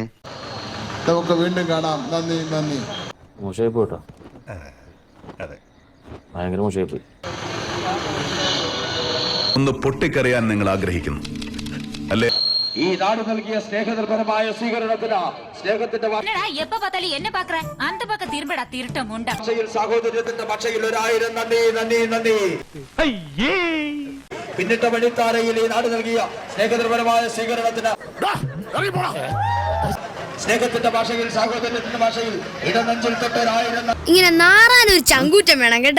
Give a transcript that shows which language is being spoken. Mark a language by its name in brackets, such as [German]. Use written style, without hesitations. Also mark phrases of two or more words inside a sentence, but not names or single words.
[Malayalam] നമുക്ക് വീണ്ടും കാണാം. നന്ദി. മോശമായി പോട്ടോ. ഭയങ്കര മോശമായി പോയി. ഒന്ന് പൊട്ടിക്കറിയാൻ നിങ്ങൾ ആഗ്രഹിക്കുന്നു അല്ലേ? ഈ നാട് നൽകിയ സ്നേഹനിർഭരമായ സ്വീകരണത്തിന് സ്നേഹത്തിന്റെ [Tamil] എപ്പ பார்த்தாலும் என்ன பாக்குற? அந்த பக்கம் திரும்படா திருட்டம் உண்டா. [Malayalam] സാഹോദര്യത്തിന്റെ ഭാഷയിൽ 1000 നന്ദി. പിന്നിട്ട വഴിത്താരയിൽ ഈ നാട് നൽകിയ സ്നേഹനിർഭരമായ സ്വീകരണത്തിന് സ്നേഹത്തിന്റെ ഭാഷയിൽ സാഹോദര്യത്തിന്റെ ഭാഷയിൽ ഇടനെഞ്ചിൽ തൊട്ട് 1000 ഇങ്ങനെ നാറാനൊരു ചങ്കൂറ്റം വേണം കേട്ടാ.